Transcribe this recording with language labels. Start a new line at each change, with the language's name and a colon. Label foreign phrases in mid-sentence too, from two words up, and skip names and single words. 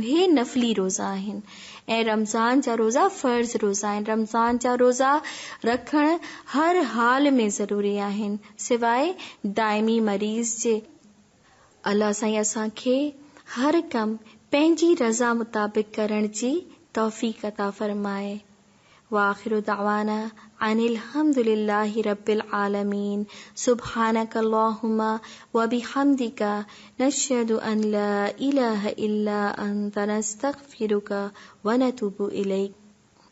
Sindhi: हे नफ़ली रोज़ा आहिनि ऐं रमज़ान जा रोज़ा फ़र्ज़ रोज़ा आहिनि। रमज़ान जा रोज़ा रखण हर हाल में ज़रूरी आहिनि, सिवाय दाइमी मरीज़ जे। अल्लाह साईं असांखे हर कम पंहिंजी रज़ा मुताबिक़ करण जी तौफ़ीक़ अता फरमाए।
Arabic: وآخر دعوانا أن الحمد لله رب العالمين. سبحانك اللهم وبحمدك نشهد أن لا إله إلا أنت نستغفرك ونتوب إليك.